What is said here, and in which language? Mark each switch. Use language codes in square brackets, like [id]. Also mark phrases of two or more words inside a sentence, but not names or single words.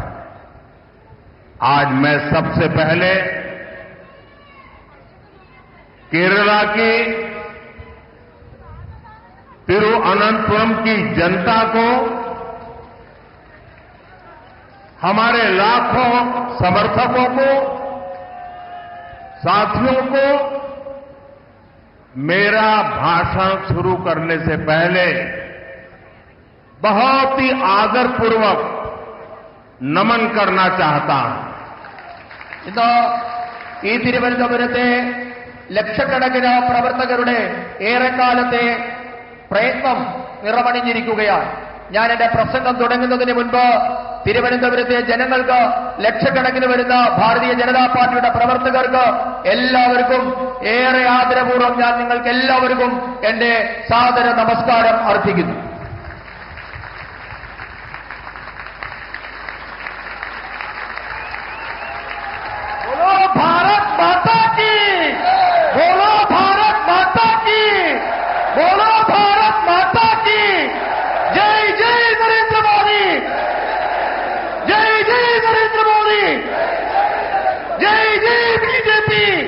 [hi] आज मैं सबसे पहले केरला की तिरुअनंतपुरम की जनता को, हमारे लाखों समर्थकों को, साथियों को मेरा भाषण शुरू करने से पहले बहुत ही आदरपूर्वक नमन करना चाहता हूं. [ml] ഇന്ന് ഈ തിരുവനന്തപുരത്തെ ലക്ഷക്കണക്കിന് പ്രവർത്തകരുടെ ഏറെക്കാലത്തെ പ്രയത്നം നിറമണിഞ്ഞിരിക്കുകയാണ്. ഞാൻ എന്റെ പ്രസംഗം തുടങ്ങുന്നതിന് മുൻപ് തിരുവനന്തപുരത്തെ ജനങ്ങൾക്ക്, ലക്ഷക്കണക്കിന് വരുന്ന ഭാരതീയ ജനതാ പാർട്ടിയുടെ പ്രവർത്തകർക്ക് എല്ലാവർക്കും ഏറെ ആദരപൂർവ്വം ഞാൻ നിങ്ങൾക്ക് എല്ലാവർക്കും എന്റെ സാദര നമസ്കാരം അർപ്പിക്കുന്നു. [hi] भारत माता की, बोलो भारत माता की, बोलो भारत माता की. जय जय नरेंद्र मोदी, जय जय नरेंद्र मोदी, जय जय बीजेपी.